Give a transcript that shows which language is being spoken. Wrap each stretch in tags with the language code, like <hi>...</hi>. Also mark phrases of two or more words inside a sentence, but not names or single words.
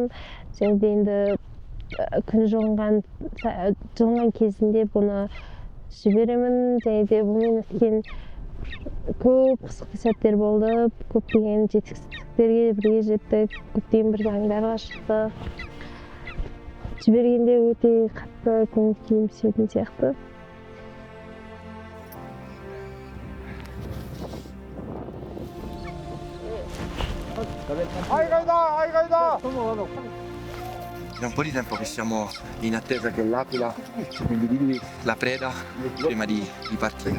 <kk>Және де енді күн жылынған кезінде бұны жіберемін. Және де бұнымен өткен көп қысқы сәттер болды. Көптеген жетістіктерге бірге жеттік. Көптеген бір заңдарға шықты. Жібергенде өте қатты көңіл күйім түсетін сияқты.</kk> <it>È un po' di tempo che siamo in attesa che l'aquila individui la preda prima di partire.</it>